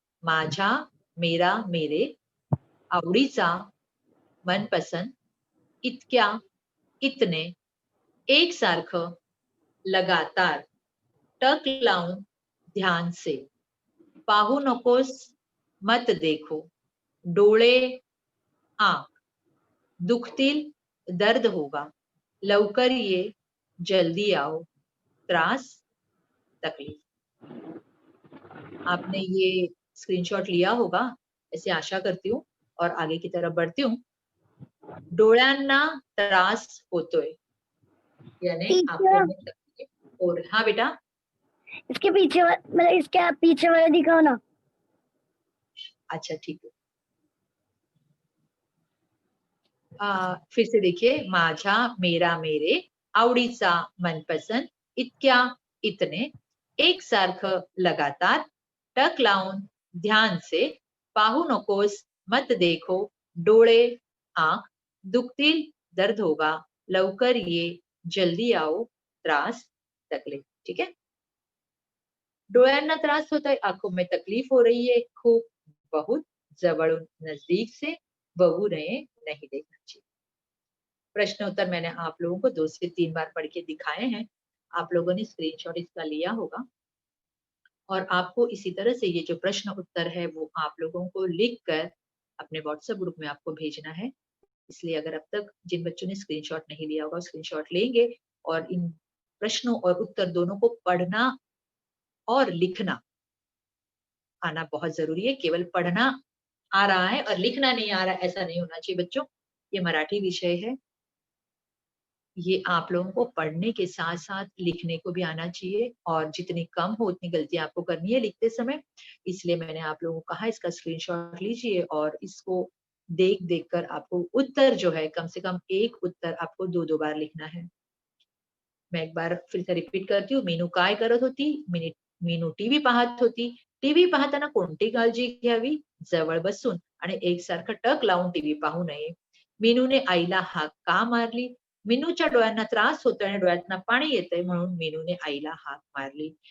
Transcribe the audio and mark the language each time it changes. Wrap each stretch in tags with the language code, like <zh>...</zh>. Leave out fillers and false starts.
<hi>माझ्या, मेरा, मेरे, आवडीचा, मनपसंद, इतक्या, इतने, एकसारखं, लगातार, टक लावून, ध्यान से, पाहू नकोस, मत देखो, डोळे, आंख, दुखतील, दर्द होगा, लवकर ये, जल्दी आओ, त्रास, तकलीफ. आपने ये स्क्रीनशॉट लिया होगा, ऐसी आशा करती हूँ और आगे की तरफ बढ़ती हूँ.</hi> <mr>डोळ्यांना त्रास होतोय,</mr> <hi>यानी आंखों टीचर, में तकलीफ हो रही. हाँ बेटा, इसके पीछे मतलब इसके पीछे वाला दिखाओ ना. अच्छा ठीक है. फिर से देखिए, माझा, मेरा, मेरे, आवडीचा, मनपसंद, इतक्या, इतने, एकसारखं, लगातार, टक लावून, ध्यान से, पाहू नकोस, मत देखो, डोळे, आंख, दुखतील, दर्द होगा, लवकर ये, जल्दी आओ, त्रास, तकलीफ. ठीक है.</hi> <mr>डोळ्यांना त्रास होतोय,</mr> <hi>आंखों में तकलीफ हो रही है, खूप, बहुत, जवळून, नजदीक से, बघू नये, नहीं देखना चाहिए. प्रश्न उत्तर मैंने आप लोगों को 2 से 3 बार पढ़ के दिखाए हैं। आप लोगों ने स्क्रीनशॉट इसका लिया होगा और आपको इसी तरह से ये जो प्रश्न उत्तर है वो आप लोगों को लिख कर अपने व्हाट्सएप ग्रुप में आपको भेजना है। इसलिए अगर अब तक जिन बच्चों ने स्क्रीनशॉट नहीं लिया होगा, स्क्रीनशॉट लेंगे और इन प्रश्नों और उत्तर दोनों को पढ़ना और लिखना आना बहुत ज़रूरी है। केवल पढ़ना आ रहा है और लिखना नहीं आ रहा है, ऐसा नहीं होना चाहिए बच्चों। ये मराठी विषय है। ये आप लोगों को पढ़ने के साथ-साथ लिखने को भी आना चाहिए और जितनी कम हो उतनी गलतियाँ आपको करनी है लिखते समय। इसलिए मैंने आप लोगों को कहा इसका स्क्रीनशॉट लीजिए और इसको देख-देख कर आपको उत्तर जो है कम से कम 1 उत्तर आपको 2-2 बार लिखना है। मैं एक बार फिर से रिपीट करती हूँ.</hi> <mr>मीनू काय करत होती? मीनू टीव्ही पाहत होती. टीव्ही पाहताना कोणती काळजी घ्यावी? जवळ बसून आणि एकसारखं टक लावून टीव्ही पाहू नये. मीनूने आईला हाक का मारली? मीनूच्या डोळ्यांना त्रास होतोय आणि डोळ्यातनं पाणी येतंय म्हणून मीनूने आईला हाक मारली.</mr>